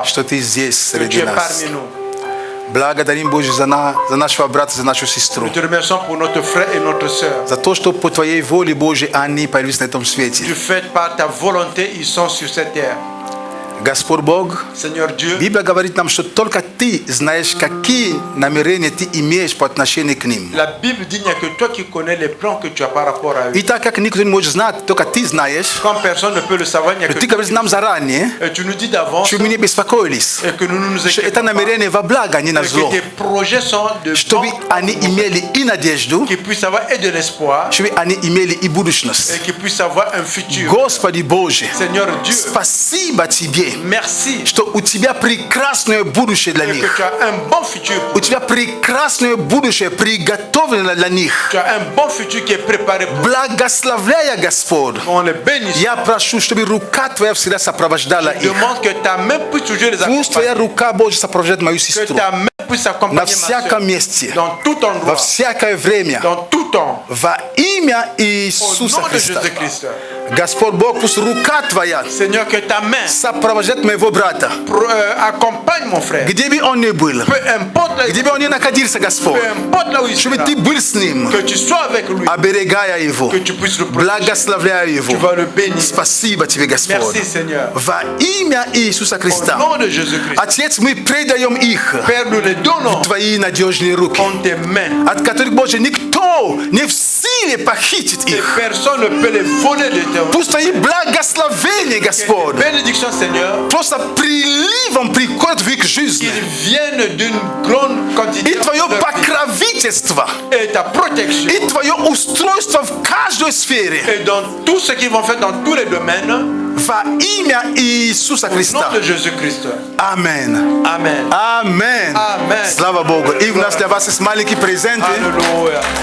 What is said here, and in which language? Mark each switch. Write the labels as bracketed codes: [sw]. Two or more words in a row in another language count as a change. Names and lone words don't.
[ru] что Ты здесь [fr] Que tu [ru] среди [fr] es [ru] нас. [fr] parmi nous. [ru] Благодарим, Боже, за нашего брата, за нашу сестру. [fr] Nous te remercions pour notre frère et notre sœur. [ru] За то, что по Твоей воле, Божьей, они появились на этом свете. [fr] Du fait, par ta volonté, ils sont sur cette terre. [ru] Господь Бог, [fr] Seigneur Dieu, [ru] Библия говорит нам, что только Ты знаешь, какие намерения Ты имеешь по отношению к ним. [fr] la Bible dit, il n'y a que toi qui connais les plans que tu as par rapport à eux. [ru] И так как никто не может знать, только Ты знаешь, [fr] Quand personne ne peut le savoir, il n'y a que [ru] Ты [fr] toi. [ru] говоришь нам заранее, [fr] Et tu nous dis d'avance [ru] что мы не беспокоились, [fr] et que nous nous [ru] что это [fr] inquiétons pas, [ru] намерение во благо, а не на [fr] et [ru] зло. [fr] que tes projets sont de [ru] Чтобы [fr] bon, [ru] они имели и надежду, [fr] qu'ils puissent avoir et de l'espoir [ru] чтобы они имели и будущность. [fr] et qu'ils puissent avoir un futur. [ru] Господи Боже, [fr] Seigneur Dieu, [ru] спасибо Тебе, [fr] merci [ru] что у Тебя прекрасное будущее для [fr] et que [ru] них. [fr] tu as un bon futur. [ru] У Тебя прекрасное будущее приготовлено для них. [fr] Tu as un bon futur qui est préparé pour [ru] Благословляя, Господь, [fr] on les bénisse. [ru] я прошу, чтобы рука Твоя всегда сопровождала их. [fr] Demande que ta main puisse toujours les [ru] Пусть Твоя [fr] accompagner. [ru] рука, Боже, сопровождает мою [fr] Que [ru] сестру [fr] ta main puisse [ru] на [fr] accompagner ma [ru] всяком [fr] soeur. [ru] месте, [fr] Dans tout [ru] во [fr] endroit, [ru] всякое время, [fr] dans tout temps. [ru] во имя [fr] Au [ru] Иисуса [fr] nom de [ru] Христа. [fr] Jésus-Christ. [ru] Господь Бог, пусть рука Твоя [fr] Seigneur, que ta main [ru] сопровождает моего брата, [fr] accompagne mon frère. [ru] где бы он ни был, [fr] Peu importe là, [ru] где бы он ни находился, Господь, [fr] peu importe là où il [ru] чтобы [fr] sera, [ru] Ты был с ним, [fr] que tu sois avec lui, [ru] оберегая его, [fr] que tu puisses le protéger. [ru] благословляя его. [fr] Tu vas le bénir. [ru] Спасибо Тебе, Господь. [fr] Merci Seigneur. [ru] Во имя Иисуса [fr] Au [ru] Христа. [fr] nom de Jésus-Christ. [ru] Отец, мы предаем их [fr] Père, nous les donnons [ru] в Твои надежные руки, [fr] en tes mains. [ru] от которых, Боже, никто не в силе похитить [fr] Et [ru] их. [fr] personne ne peut les voler de tes mains. [ru] Пусть Твои благословения, Господь, [fr] Bénédiction Seigneur, [ru] просто приливом приходят в их жизнь. [fr] qu'ils viennent d'une grande quantité [ru] И Твое [fr] de leur vie. [ru] покровительство, [fr] Et ta protection. [ru] и Твое устройство в каждой сфере. [fr] Et dans tout ce qu'ils vont faire dans tous les domaines, [ru] Во имя Иисуса [fr] au nom [ru] Христа. [fr] de Jésus-Christ. [ru] Аминь. [fr] Amen. [ru] Аминь. [fr] Amen. [ru] Слава Богу. И у нас для вас есть маленький презент. [fr] Alléluia.